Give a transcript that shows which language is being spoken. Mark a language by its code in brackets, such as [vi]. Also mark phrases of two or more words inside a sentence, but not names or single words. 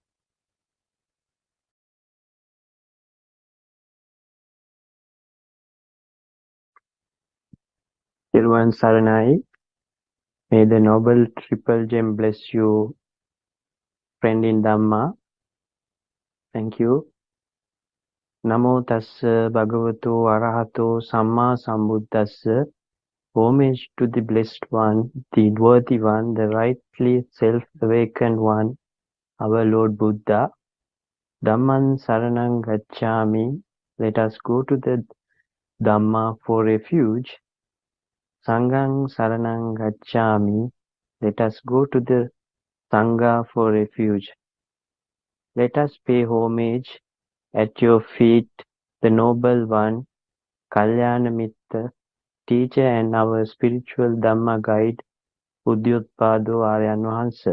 [si] Teruan Saranai, [en] may the Noble Triple Gem bless you, friend in Dhamma. Thank you. [pi] Namo tassa bhagavato arahato samma sambuddhassa. [en] Homage to the Blessed One, the Worthy One, the rightly self-awakened One, our Lord Buddha. [pi] Dhamman saranang gacchami. [en] Let us go to the Dhamma for refuge. [pi] Sanghang saranang gacchami. [en] Let us go to the Sangha for refuge. Let us pay homage at your feet, the Noble One, [pi] Kalyana Mitra, [en] teacher and our spiritual Dhamma guide, Buddothpado Aryan Wahanse.